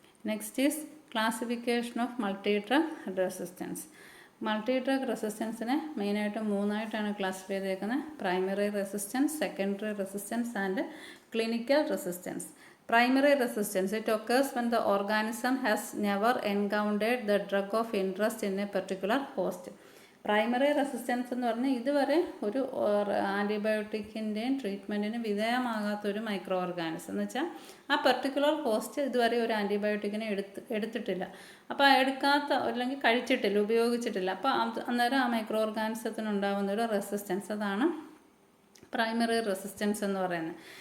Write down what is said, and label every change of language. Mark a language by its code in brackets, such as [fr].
[en] Next is classification of multi drug resistance. [ml] Multi drug റെസിസ്റ്റൻസിനെ മെയിനായിട്ട് മൂന്നായിട്ടാണ് classify ചെയ്തേക്കുന്നത്: primary resistance, secondary resistance and clinical resistance. [en] Primary resistance, it occurs when the organism has never encountered the drug of interest in a particular host. [ml] Primary resistance എന്ന് പറഞ്ഞാൽ ഇതുവരെ ഒരു ആൻറ്റിബയോട്ടിക്കിൻ്റെയും ട്രീറ്റ്മെൻറ്റിന് വിധേയമാകാത്തൊരു micro organism എന്ന് വെച്ചാൽ ആ particular host ഇതുവരെ ഒരു ആൻറ്റിബയോട്ടിക്കിനെ എടുത്തിട്ടില്ല. അപ്പോൾ എടുക്കാത്ത അല്ലെങ്കിൽ കഴിച്ചിട്ടില്ല, ഉപയോഗിച്ചിട്ടില്ല. അപ്പോൾ അന്നേരം ആ മൈക്രോ ഓർഗാനിസത്തിനുണ്ടാകുന്ന ഒരു റെസിസ്റ്റൻസ്, അതാണ് പ്രൈമറി റെസിസ്റ്റൻസ് എന്ന് പറയുന്നത്.